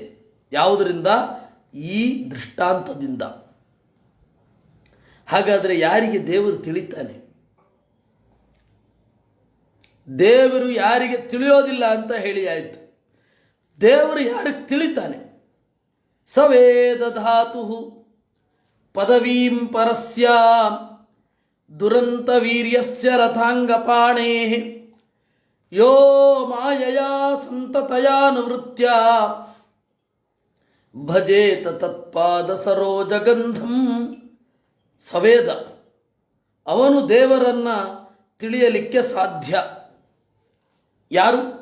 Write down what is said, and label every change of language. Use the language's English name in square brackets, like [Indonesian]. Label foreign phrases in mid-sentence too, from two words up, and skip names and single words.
[Kannada] ಯಾವುದರಿಂದ? ಈ ದೃಷ್ಟಾಂತದಿಂದ. ಹಾಗಾದರೆ ಯಾರಿಗೆ ದೇವರು ತಿಳಿತಾನೆ? ದೇವರು ಯಾರಿಗೆ ತಿಳಿಯೋದಿಲ್ಲ ಅಂತ ಹೇಳಿ ಆಯಿತು. ದೇವರು ಯಾರಿಗೆ ತಿಳಿತಾನೆ? [Sanskrit] ಸವೇದ ಧಾತು ಪದವೀಂ ಪರಸ್ಯ ದುರಂತ ವೀರ್ಯಸ್ಯ ರಥಾಂಗಪಾಣೇ ಯೋ ಮಾಯಯಾ ಸಂತತಯಾನುವೃತ್ಯ ಭಜೇತ ತತ್ಪಾದ ಸರೋಜಗಂಧಂ. [Kannada] ಸವೇದ, ಅವನು ದೇವರನ್ನು ತಿಳಿಯಲಿಕ್ಕೆ ಸಾಧ್ಯ. ಯಾರು?